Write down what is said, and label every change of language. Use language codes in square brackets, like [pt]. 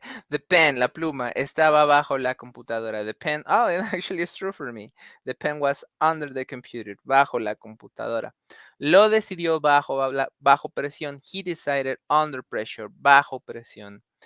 [en] The pen, [es] la pluma, estaba bajo la computadora. [en] The pen, oh, it actually is true for me. The pen was under the computer, [es] bajo la computadora. Lo decidió bajo presión. [en] He decided under pressure, [es] bajo presión.